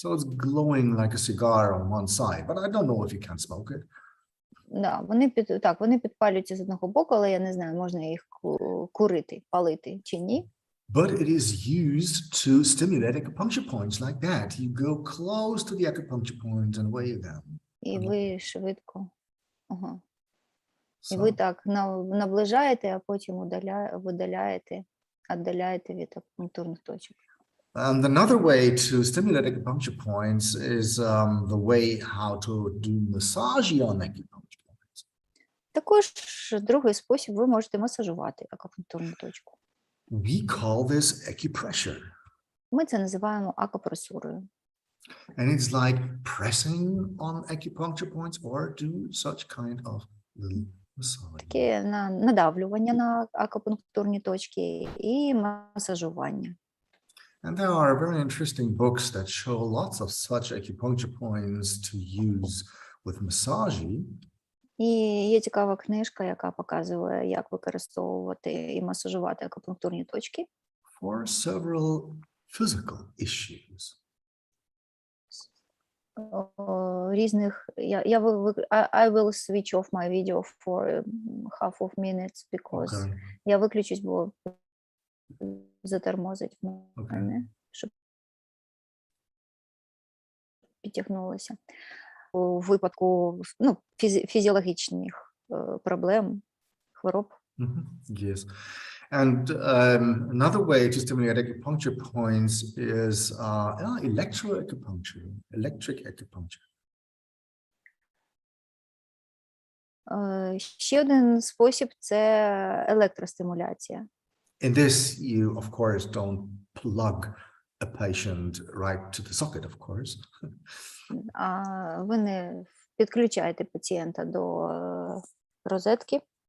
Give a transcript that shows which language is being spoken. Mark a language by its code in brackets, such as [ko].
[en] So it's glowing like a cigar on one side, but I don't know if you can smoke it. [uk] Да, вони підпалюються з одного боку, але я не знаю, можна їх курити, палити чи ні. [en] But it is used to stimulate acupuncture points like that. You go close to the acupuncture points and wave them. [uk] І ви швидко. Ага. І ви так наближаєте, а потім віддаляєте від акупунктурних точок. [en] And another way to stimulate acupuncture points is the way how to do massage on acupuncture points. [uk] Також другий спосіб, ви можете масажувати акупунктурну точку. [en] We call this acupressure. [uk] Ми це називаємо акупресурою. [en] And it's like pressing on acupuncture points or do such kind of little massage. [uk] Таке надавлювання на акупунктурні точки і масажування. [en] And there are very interesting books that show lots of such acupuncture points to use with massage. [uk] І є цікава книжка, яка показує, як використовувати і масажувати акупунктурні точки. [en] For several physical issues. [uk] Різних, [en] I will switch off my video for half of minutes, because [uk] я виключусь, бо затормозить мене, щоб підтягнулося. У випадку фізіологічних проблем, хвороб. [en] Yes. And another way to stimulate acupuncture points is electric acupuncture. [uk] Ще один спосіб – це електростимуляція. [en] In this, you, of course, don't plug a patient right to the socket, of course. [uk] Ви не підключаєте пацієнта до розетки.